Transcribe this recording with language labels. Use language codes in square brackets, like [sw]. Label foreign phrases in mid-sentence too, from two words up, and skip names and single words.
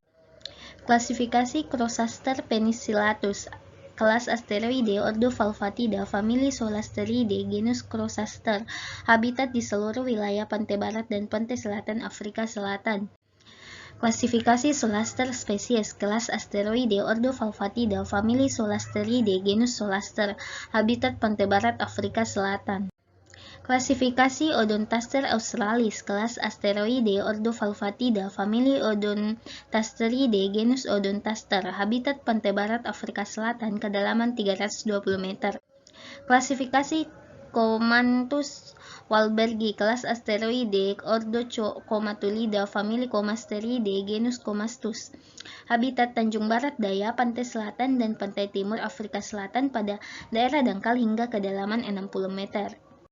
[id] Klasifikasi Crosaster penicillatus, kelas asteroide, ordo Falfatida, famili Solasteridae, genus Crosaster, habitat di seluruh wilayah pantai barat dan pantai selatan Afrika Selatan. Klasifikasi Solaster spesies, kelas asteroide, ordo Falfatida, famili Solasteridae, genus Solaster, habitat pantai barat Afrika Selatan. Klasifikasi Odontaster australis, kelas asteroide, ordo Falfatida, famili Odontasteridae, genus Odontaster, habitat pantai barat Afrika Selatan, kedalaman 320 meter. Klasifikasi Comanthus walbergi, kelas asteroide, ordo Comatulida, famili Comasteridae, genus Comastus, habitat Tanjung Barat Daya, pantai selatan dan pantai timur Afrika Selatan pada daerah dangkal hingga kedalaman 60 meter.